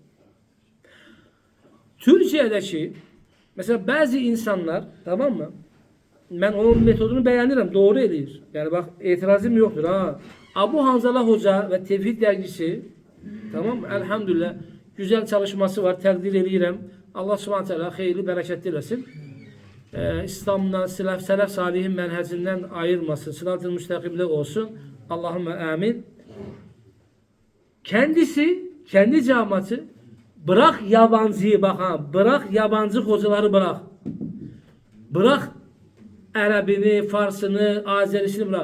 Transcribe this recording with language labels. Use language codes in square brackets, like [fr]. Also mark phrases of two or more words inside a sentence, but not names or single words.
[tr] Türkiye'deki mesela bazı insanlar tamam mı? Ben onun metodunu beğenirim. [az] Doğru eləyir. [tr] Yani bak itirazım yoktur ha. Abu Hanzala Hoca ve Tevhid dergisi tamam mı? Elhamdülillah güzel çalışması var. [az] Təqdir eləyirəm. Allah [ar] Subhanahu teala [az] xeyirli, bərəkətli eləsin. İslam'dan, sələf salihin mənhəcindən ayırmasın. [tr] Sırat-ı müstakimde olsun. [ar] Allahümme amin. [tr] Kendisi, kendi cemaati bırak yabancıyı bak ha. Bırak yabancı hocaları bırak. Bırak Ərəbini, Farsını, Azerisini bırak.